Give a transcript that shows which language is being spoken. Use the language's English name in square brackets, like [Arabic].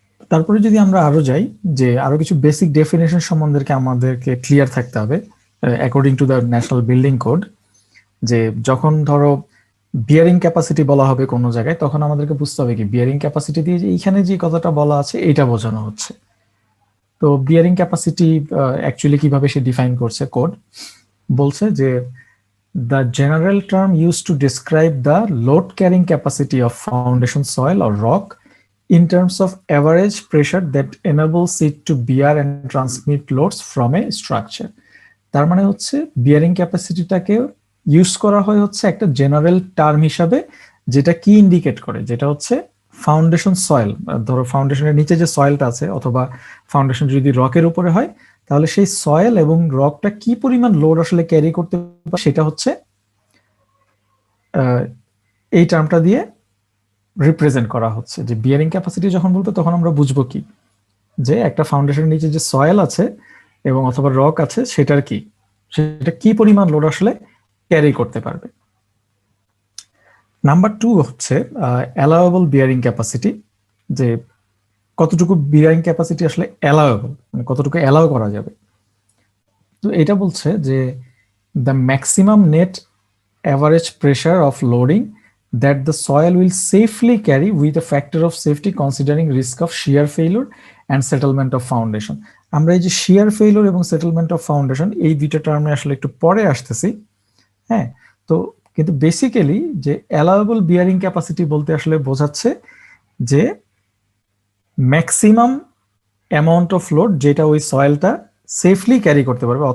[Bangla] তারপরে যদি আমরা আরো যাই, যে আরো কিছু বেসিক ডেফিনেশন সম্বন্ধে আমাদেরকে ক্লিয়ার থাকতে হবে [English] According to the national building code. [Bangla] যে যখন ধরো বিয়ারিং ক্যাপাসিটি বলা হবে কোনো জায়গায়, তখন আমাদেরকে বুঝতে হবে কি বিয়ারিং ক্যাপাসিটি দিয়ে যে এইখানে যে কথাটা বলা আছে এটা বোঝানো হচ্ছে। তো বিয়ারিং ক্যাপাসিটি অ্যাকচুয়ালি কিভাবে সে ডিফাইন করছে, কোড বলছে যে [English] the general term used to describe the load carrying capacity of foundation soil or rock in terms of average pressure that enables it to bear and transmit loads from a structure. [Bangla] তার মানে হচ্ছে bearing ক্যাপাসিটিটাকে use করা হয় হচ্ছে একটা general term হিসাবে, যেটা কি ইন্ডিকেট করে, যেটা হচ্ছে ফাউন্ডেশন সয়েল, ধরো ফাউন্ডেশনের নিচে যে সয়েলটা আছে, অথবা ফাউন্ডেশন যদি রকের উপরে হয়, তাহলে সেই সয়েল এবং রকটা কি পরিমাণ লোড আসলে ক্যারি করতে পারে সেটা হচ্ছে এই টার্মটা দিয়ে রিপ্রেজেন্ট করা হচ্ছে। যে বিয়ারিং ক্যাপাসিটি যখন বলবো তখন আমরা বুঝবো কি, যে একটা ফাউন্ডেশনের নিচে যে সয়েল আছে এবং অথবা রক আছে সেটা কি পরিমাণ লোড আসলে ক্যারি করতে পারবে। নাম্বার 2 হচ্ছে অ্যালাউয়েবল বিয়ারিং ক্যাপাসিটি, যে কতটুকু বিয়ারিং ক্যাপাসিটি আসলে অ্যালাউয়েবল, মানে কতটুকু অ্যালাউ করা যাবে। তো এটা বলছে যে [English] The maximum net average pressure of loading that the soil will safely carry with a factor of safety considering risk of shear failure and settlement of foundation. [Bangla] আমরা এই যে shear failure এবং settlement of foundation এই দুইটা টার্মে আসলে একটু পরে আসতেছি, হ্যাঁ। তো কিন্তু বেসিক্যালি যে allowable bearing capacity বলতে আসলে বোঝাচ্ছে যে ম্যাক্সিমাম অ্যামাউন্ট অফ লোড যেটা ওই সয়েলটা সেফলি ক্যারি করতে পারবে।